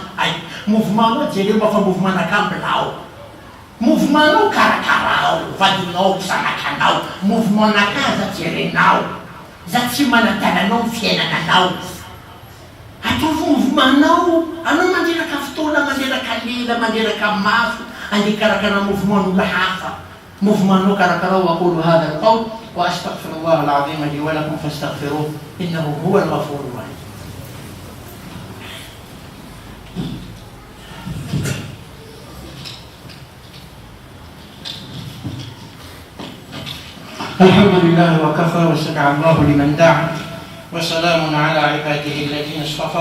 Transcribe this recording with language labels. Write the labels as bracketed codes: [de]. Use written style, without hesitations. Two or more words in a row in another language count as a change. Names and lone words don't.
[mg] Ay, mouvement anao jereo mba fa mouvement nakambilao. Mouvement anao karakarao, vadinao, sanakanao. Mouvement nakaza jerenao. Za tsy manadalanao ny fiainananao. Ataovy mouvement-nao, anao manderaka fotoana, manderaka lela, manderaka maso, andeha karakara mouvement n'olona hafa. Mouvement-nao karakarao. [ar] أقول هذا القول وأستغفر الله العظيم لي ولكم فاستغفروه إنه هو الغفور الرحيم. الحمد لله وكفى وسمع الله لمن دعا وسلام على عباده الذين اصطفى.